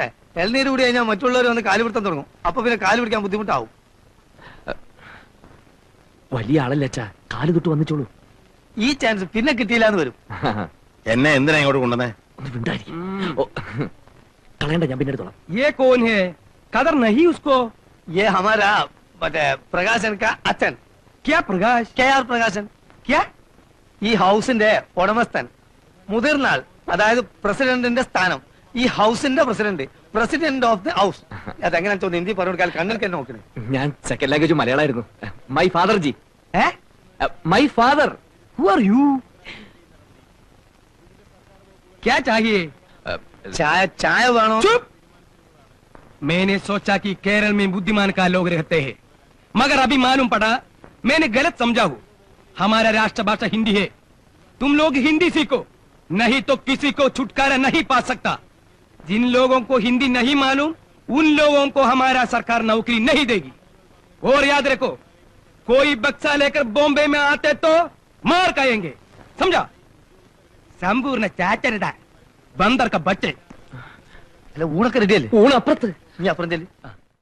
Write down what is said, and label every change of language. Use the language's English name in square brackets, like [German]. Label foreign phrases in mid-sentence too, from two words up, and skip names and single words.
[Malayalam] ഇളനീര് കൂടി കഴിഞ്ഞാൽ മറ്റുള്ളവർ വന്ന് കാല് പിടുത്തം തുടങ്ങും. അപ്പൊ പിന്നെ കാല് പിടിക്കാൻ ബുദ്ധിമുട്ടാവും. വലിയ ആളല്ലേ അച്ഛാ, കാല് തൊട്ട് വന്നിച്ചോളൂ. ഈ ചാൻസ് പിന്നെ കിട്ടിയില്ലാന്ന് വരും. എന്നെ എന്തിനാ ഇങ്ങോട്ട് കൊണ്ടുവന്നേ? ഒന്ന് മിണ്ടാതിരിക്ക്. ഓ, കളയണ്ട, ഞാൻ പിന്നെ എടുത്തോളാം. [Hindi] ये कौन है? कदर नहीं उसको. ये हमारा മറ്റേ പ്രകാശൻ കാ അച്ഛൻ. क्या प्रकाश? [Malayalam] KR പ്രകാശൻ. [Hindi] क्या? [Malayalam] ഈ ഹൗസിന്റെ ഉടമസ്ഥൻ, മുതിർന്ന ആൾ, അതായത് പ്രസിഡന്റിന്റെ സ്ഥാനം. ഈ ഹൗസിന്റെ പ്രസിഡന്റ്, [English] president of the house. [Malayalam] അതെങ്ങനെയാ തോന്നുന്നു ഹിന്ദി പറഞ്ഞു കൊടുക്കാൻ? കണ്ണിൽ തന്നെ നോക്കണേ. ഞാൻ [English] second language [Malayalam] മലയാളമായിരുന്നു. [English] my father ji. [Hindi] है? [English] my father. Who are you? [Hindi] क्या चाहिए? [Malayalam] ചായ ചായ വേണോ? [Hindi] चुप! मैंने सोचा कि केरल में बुद्धिमान का लोग रहते हैं, मगर अभी मालूम पड़ा मैंने गलत समझा हूँ. हमारा राष्ट्रभाषा हिंदी है. तुम लोग हिंदी सीखो, नहीं तो किसी को छुटकारा नहीं पा सकता. जिन लोगों को हिंदी नहीं मालूम उन लोगों को हमारा सरकार नौकरी नहीं देगी. और याद रखो, कोई बक्सा लेकर बॉम्बे में आते तो मार खाएंगे, समझा? संपूर्ण चाचरदा बंदर का बच्चे. [Malayalam] അല്ല ഊണൊക്കെ റെഡിയല്ലേ? ഊണ് അപ്പുറത്ത്. നീ അപ്പുറം ചെല്ലി.